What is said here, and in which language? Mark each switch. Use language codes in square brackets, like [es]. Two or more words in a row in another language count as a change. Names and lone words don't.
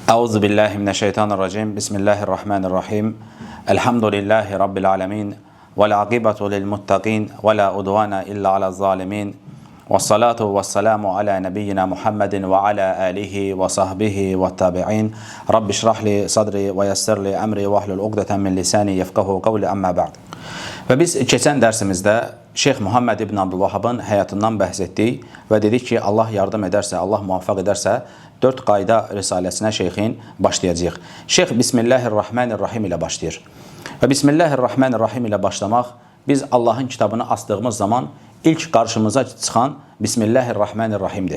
[ar] أعوذ بالله من الشيطان الرجيم. بسم الله الرحمن الرحيم. الحمد لله رب العالمين. والعاقبة للمتقين ولا عدوان إلا على الظالمين. والصلاة والسلام على نبينا محمد وعلى آله وصحبه والتابعين. رب اشرح لي صدري ويسر لي أمري واحلل عقدة من لساني يفقهوا قولي أما بعد. [az] Və biz keçən dərsimizdə Şeyx Muhammed ibn Abdülvahhabın həyatından bəhs etdik və dedik ki, Allah yardım edərsə, Allah muvaffaq edərsə, 4 qayda risaləsinə şeyxin başlayacaq. Şeyx Bismillahirrahmanirrahim ilə başlayır. Və Bismillahirrahmanirrahim ilə başlamaq, biz Allahın kitabını asdığımız zaman ilk qarşımıza çıxan Bismillahirrahmanirrahimdir.